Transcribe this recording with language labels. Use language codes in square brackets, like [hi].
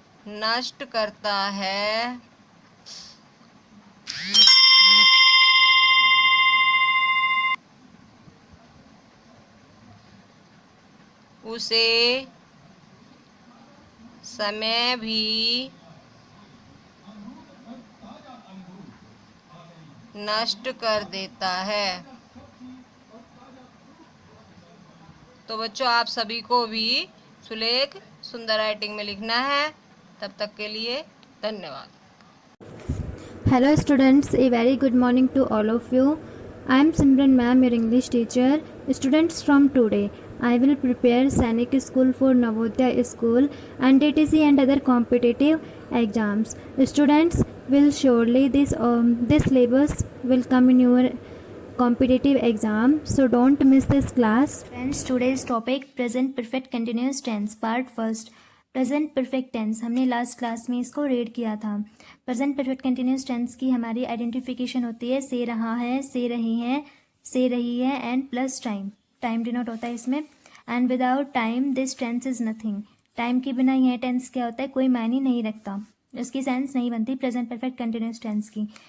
[hi] नष्ट करता है उसे समय भी नष्ट कर देता है। तो बच्चों, आप सभी को भी सुलेख सुंदर राइटिंग में लिखना है। तब तक के लिए धन्यवाद। [en] Hello students, a very good morning to all of you. I am Simran ma'am, your English teacher. Students, from today I will prepare Sainik School for Navodaya School and DTC and other competitive exams. Students, will surely this syllabus will come in your competitive exam, so don't miss this class. Friends, today's topic present perfect continuous tense part first. [hi] Present perfect tense हमने last class में इसको read किया था। Present perfect continuous tense की हमारी identification होती है से रहा है, से रही है, से रही है and plus time. Time denote होता है इसमें। [en] And without time this tense is nothing. [hi] Time के बिना यह टेंस क्या होता है, कोई मायने नहीं रखता, इसकी सेंस नहीं बनती प्रेजेंट परफेक्ट कंटिन्यूस टेंस की।